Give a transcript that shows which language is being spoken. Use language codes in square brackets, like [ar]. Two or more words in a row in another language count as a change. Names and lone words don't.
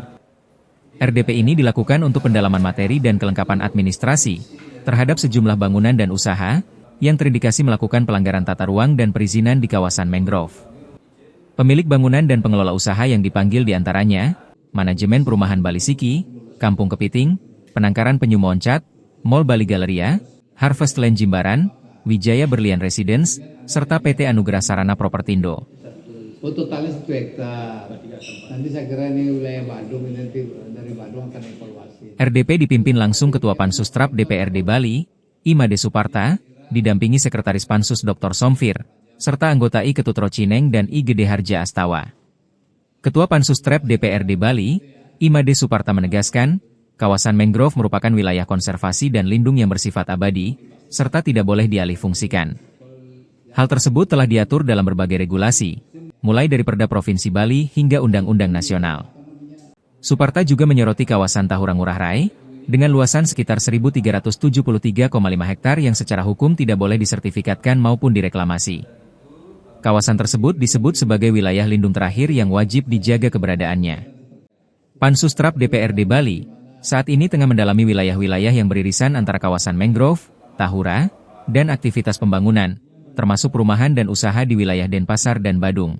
[id] RDP ini dilakukan untuk pendalaman materi dan kelengkapan administrasi terhadap sejumlah bangunan dan usaha yang terindikasi melakukan pelanggaran tata ruang dan perizinan di kawasan mangrove. Pemilik bangunan dan pengelola usaha yang dipanggil diantaranya Manajemen Perumahan Bali Siki, Kampung Kepiting, Penangkaran Penyu Moncat, Mall Bali Galleria, Harvest Land Jimbaran, Wijaya Berlian Residence, serta PT Anugerah Sarana Propertindo. Totalnya 1 hektar. Nanti saya kira ini wilayah Badung, nanti dari Badung akan evaluasi. RDP dipimpin langsung Ketua Pansustrap DPRD Bali, Imade Suparta, didampingi Sekretaris Pansus Dr. Somfir, serta anggota I Ketut Rocineng dan I Gede Harja Astawa. Ketua Pansustrap DPRD Bali, Imade Suparta menegaskan, kawasan mangrove merupakan wilayah konservasi dan lindung yang bersifat abadi, serta tidak boleh dialihfungsikan. Hal tersebut telah diatur dalam berbagai regulasi, mulai dari Perda Provinsi Bali hingga Undang-Undang Nasional. Suparta juga menyoroti kawasan Tahura Ngurah Rai, dengan luasan sekitar 1.373,5 hektar yang secara hukum tidak boleh disertifikatkan maupun direklamasi. Kawasan tersebut disebut sebagai wilayah lindung terakhir yang wajib dijaga keberadaannya. Pansustrap DPRD Bali saat ini tengah mendalami wilayah-wilayah yang beririsan antara kawasan mangrove, Tahura, dan aktivitas pembangunan, termasuk perumahan dan usaha di wilayah Denpasar dan Badung.